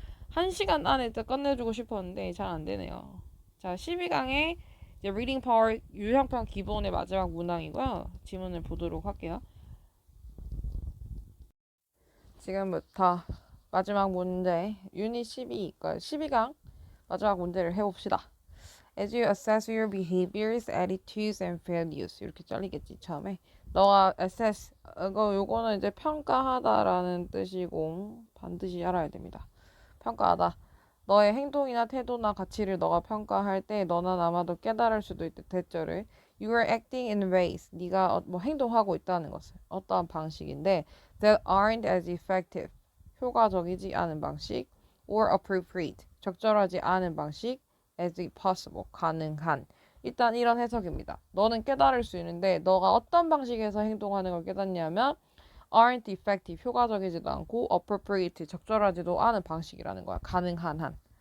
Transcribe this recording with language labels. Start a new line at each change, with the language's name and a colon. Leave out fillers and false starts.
Korean: 1시간 안에 끝내주고 싶었는데 잘 안 되네요. 자, 12강의 이제 reading power 유형편 기본의 마지막 문항이고요. 지문을 보도록 할게요. 지금부터 마지막 문제 유닛 12, 12강 마지막 문제를 해봅시다.
English: As you assess your behaviors, attitudes, and values
Korean: 이렇게 잘리겠지 처음에. 너가 assess 요거는 이제 평가하다라는 뜻이고 반드시 알아야 됩니다. 평가하다. 너의 행동이나 태도나 가치를 너가 평가할 때 너나 나마도 깨달을 수도 있다. 대절을
English: You are acting in ways.
Korean: 네가 뭐 행동하고 있다는 것을 어떠한 방식인데
English: that aren't as effective.
Korean: 효과적이지 않은 방식
English: or appropriate.
Korean: 적절하지 않은 방식
English: as possible.
Korean: 가능한. 일단 이런 해석입니다. 너는 깨달을 수 있는데 너가 어떤 방식에서 행동하는 걸 깨닫냐면
English: aren't effective,
Korean: 효과적이지도 않고 appropriate, 적절하지도 않은 방식이라는 거야. 가능한 한.